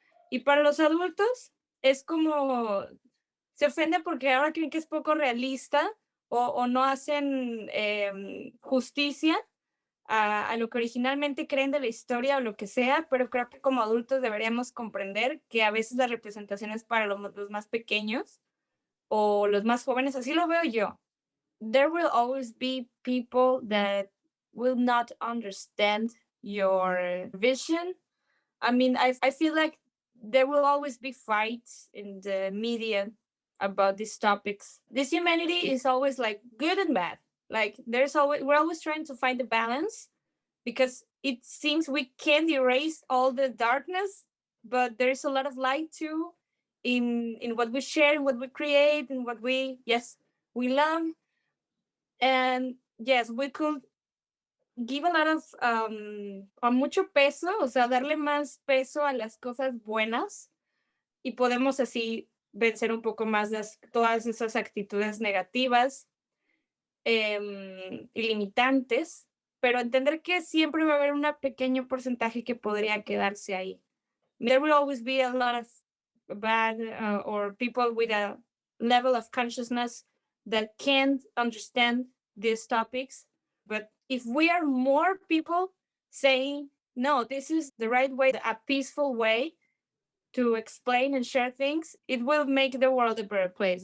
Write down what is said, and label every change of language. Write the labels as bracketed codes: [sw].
[es] Y para los adultos es como, se ofenden porque ahora creen que es poco realista, o no hacen justicia a lo que originalmente creen de la historia o lo que sea, pero creo que como adultos deberíamos comprender que a veces la representación es para los más pequeños o los más jóvenes, así lo veo yo. [en] There will always be people that will not understand your vision. I mean, I feel like there will always be fights in the media about these topics. This humanity is always like good and bad. Like there's always, we're always trying to find the balance, because it seems we can't erase all the darkness, but there's a lot of light too in what we share, in what we create, in what we, yes, we love. And yes, we could give a lot of a [es] mucho peso, o sea, darle más peso a las cosas buenas, y podemos así vencer un poco más todas esas actitudes negativas y limitantes, pero entender que siempre va a haber un pequeño porcentaje que podría quedarse ahí. [en] There will always be a lot of bad or people with a level of consciousness that can't understand these topics. But if we are more people saying, no, this is the right way, a peaceful way to explain and share things, it will make the world a better place.